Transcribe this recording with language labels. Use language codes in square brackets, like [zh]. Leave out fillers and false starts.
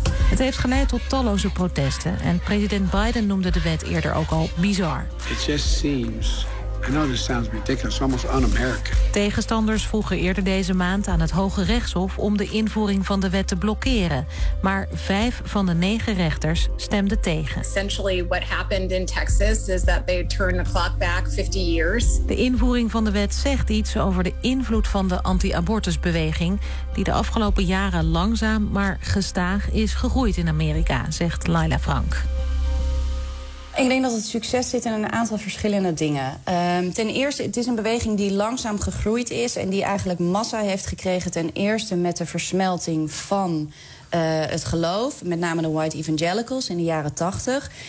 [nl] Het heeft geleid tot talloze protesten en president Biden noemde de wet eerder ook al bizar. [en] It just seems, I know this sounds ridiculous, almost un-American. [nl] Tegenstanders vroegen eerder deze maand aan het Hoge Rechtshof om de invoering van de wet te blokkeren, maar 5 van de 9 rechters stemden tegen. [en] Essentially what happened in Texas is that they turned the clock back 50 years. [nl] De invoering van de wet zegt iets over de invloed van de anti-abortusbeweging die de afgelopen jaren langzaam maar gestaag is gegroeid in Amerika, zegt Laila Frank. Ik denk dat het succes zit in een aantal verschillende dingen. Ten eerste, het is een beweging die langzaam gegroeid is en die eigenlijk massa heeft gekregen ten eerste met de versmelting van het geloof, met name de white evangelicals in de jaren 80.